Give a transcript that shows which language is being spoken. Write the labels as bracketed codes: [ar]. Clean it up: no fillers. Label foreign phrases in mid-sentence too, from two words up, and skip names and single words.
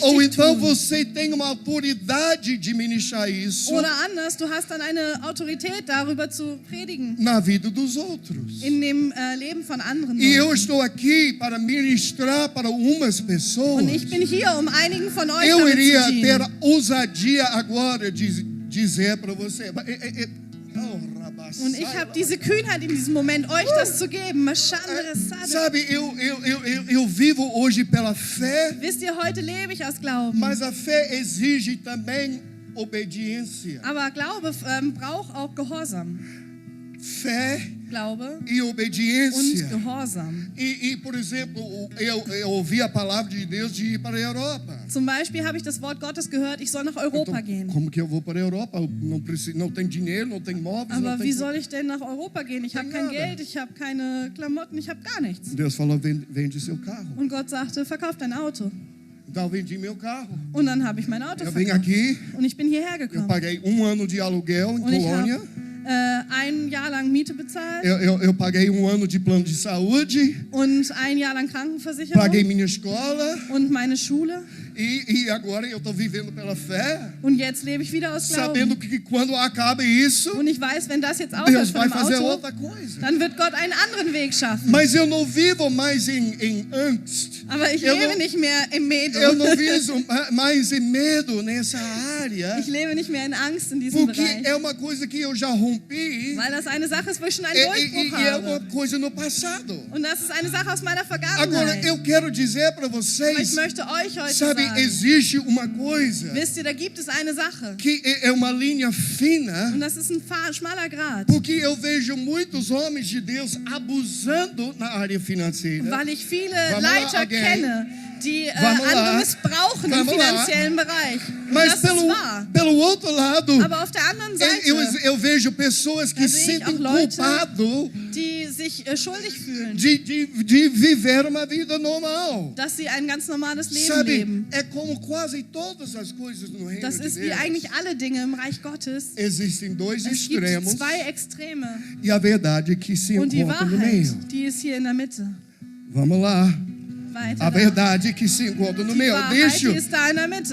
[pt] Ou [de] dich [pt] então [de] tun. [pt] você tem uma autoridade de ministrar isso [de] Oder anders, du hast dann eine Autorität darüber zu predigen [pt] na vida dos outros. [de] in dem Leben von anderen [pt] E eu [de] Leuten. [pt] estou aqui para ministrar para umas pessoas. [de] Und ich bin hier, um einigen von euch [pt] Eu [de] damit [pt] iria [de] zu [pt] ter [de] dienen. [pt] ousadia agora de dizer para você. [de] Und ich habe diese Kühnheit in diesem Moment, euch das zu geben. Mashandere Sade. [pt] Sabe, eu vivo hoje pela fé, [de] Wisst ihr, heute lebe ich aus Glauben. [pt] mas a fé exige também obediência. [de] Aber Glaube braucht auch Gehorsam. [pt] Fé [de] Glaube [pt] e [de] und [pt] obediência. [de] Gehorsam. [pt] Por exemplo, eu ouvi a palavra de Deus de ir para a Europa. [de] Zum Beispiel habe ich das Wort Gottes gehört, ich soll nach Europa gehen. [pt] Como que eu vou para a Europa? Eu não tenho dinheiro, não tenho móveis, não [de] Aber wie [pt] tenho... [de] soll ich denn nach Europa gehen? Ich habe kein [pt] nada. [de] Geld, ich habe keine Klamotten, ich habe gar nichts. [pt] Deus falou, vende seu carro. [de] Und Gott sagte, verkauf dein Auto. [pt] Então eu vendi meu carro. [de] Und dann habe ich mein Auto [pt] Eu vim [de] verkauft. [pt] aqui, [de] Und ich bin hierher [pt] eu [de] gekommen. [pt] paguei 1 ano de aluguel em [de] Und ich [pt] Colônia. [de] habe ein Jahr lang Miete bezahlt [pt] Eu paguei 1 ano de plano de saúde. [de] und ein Jahr lang Krankenversicherung [pt] Paguei minha escola. [de] und meine Schule. [pt] E agora eu estou vivendo pela fé, [de] Und jetzt lebe ich wieder aus [pt] sabendo [de] Glauben. [pt] que quando acaba isso, [de] Und ich weiß, wenn das jetzt aufhört [pt] Deus [de] von [pt] vai [de] dem [pt] fazer [de] Auto, [pt] outra coisa. [de] dann wird Gott einen anderen Weg schaffen. [pt] Mas eu não vivo mais em angst. [de] Aber ich [pt] Eu [de] lebe [pt] não- [de] nicht mehr im Medo. [pt] Eu não vivo mais em medo nessa área, [de] Ich lebe nicht mehr in Angst in diesem [pt] porque [de] Bereich. [pt] é uma coisa que eu já rompi [de] Weil das eine Sache ist, wo ich schon einen [pt] e [de] Durchbruch [pt] é uma [de] habe. [pt] coisa no passado. [de] Und das ist eine Sache aus meiner [pt] Agora, [de] Vergangenheit. [pt] eu quero dizer para [de] Aber ich [pt] vocês, [de] möchte euch heute [pt] sabe, [de] sagen, [pt] existe uma coisa [de] wisst ihr, da gibt es eine Sache. [pt] que é uma linha fina, [de] Und das ist ein schmaler Grat. [pt] porque eu vejo muitos homens de Deus abusando na área financeira. [de] Weil ich viele [pt] Vamos lá, [de] Leiter [pt] alguém. [de] kenne, die [pt] Vamos lá. [de] andere missbrauchen im [pt] Vamos lá. [de] finanziellen Bereich. Und [pt] Mas [de] das ist wahr. [pt] pelo outro lado, [de] Aber auf der anderen Seite, [pt] eu vejo pessoas que [de] Da [pt] se [de] sehe ich [pt] sentem [de] auch Leute, [pt] culpados [de] die sich schuldig fühlen, [pt] de viver uma vida normal. [de] dass sie ein ganz normales Leben [pt] Sabe, [de] leben. [pt] é como quase todas as coisas no reino [de] Das [pt] de [de] ist wie [pt] Deus. [de] eigentlich alle Dinge im Reich Gottes. [pt] Existem dois [de] Es gibt [pt] extremos [de] zwei Extreme. [pt] e a verdade que se [de] Und die [pt] encontram no meio. [de] Wahrheit, die ist hier in der Mitte. [pt] Vamos lá. [de] Weiter [pt] A [de] da. [pt] verdade que se encontra no [de] Die [pt] meio. [de] Wahrheit, die ist da in der Mitte.